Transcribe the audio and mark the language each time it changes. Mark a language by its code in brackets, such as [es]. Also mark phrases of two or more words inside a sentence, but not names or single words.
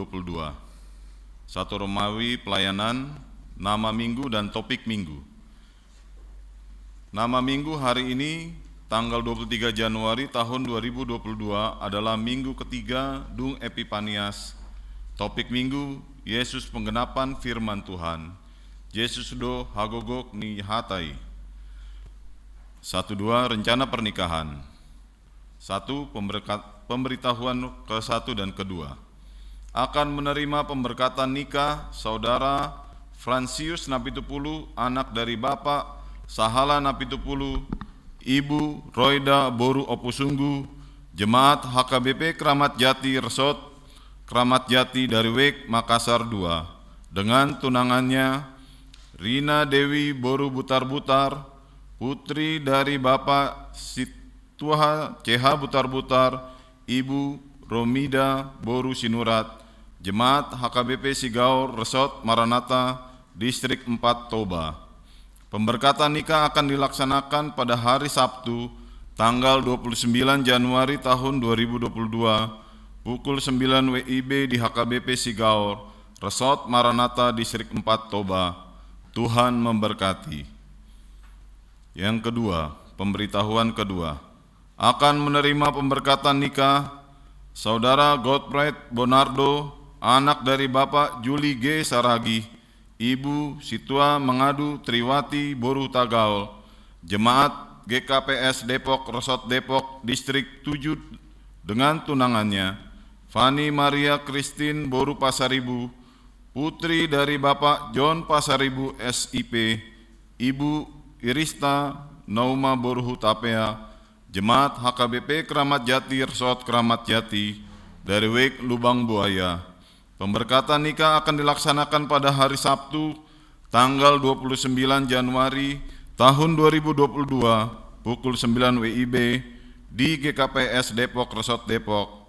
[id] 1 Romawi pelayanan, nama minggu dan topik minggu. Nama minggu hari ini tanggal 23 Januari tahun 2022 adalah minggu ketiga Dung Epifanias. Topik minggu Yesus penggenapan firman Tuhan. [bbc] Yesus do hagogok ni hatai. [id] 1-2 rencana pernikahan. 1 pemberitahuan ke-1 dan ke-2. Akan menerima pemberkatan nikah saudara Fransius Napitupulu, anak dari Bapak Sahala Napitupulu, Ibu Roida Boru Opusunggu, Jemaat HKBP Kramat Jati Resort Kramat Jati dari Wek Makassar 2, dengan tunangannya Rina Dewi Boru Butar-Butar, putri dari Bapak Situha CH Butar-Butar, Ibu Romida Boru Sinurat, Jemaat HKBP Sigaur Resort Maranatha, Distrik 4 Toba. Pemberkatan nikah akan dilaksanakan pada hari Sabtu, tanggal 29 Januari tahun 2022, pukul 9 WIB di HKBP Sigaur, Resort Maranatha, Distrik 4 Toba. Tuhan memberkati. Yang kedua, pemberitahuan kedua. Akan menerima pemberkatan nikah saudara Godfrey Bonardo, anak dari Bapak Juli G. Saragi, Ibu Situa Mengadu Triwati Boru Tagaul, Jemaat GKPS Depok Resort Depok Distrik 7, dengan tunangannya Fani Maria Christine Boru Pasaribu, putri dari Bapak John Pasaribu SIP, Ibu Irista Nauma Boru Hutapea, Jemaat HKBP Kramat Jati Resort Kramat Jati dari Wek Lubang Buaya. Pemberkatan nikah akan dilaksanakan pada hari Sabtu tanggal 29 Januari tahun 2022 pukul 9 WIB di GKPS Depok Resort Depok.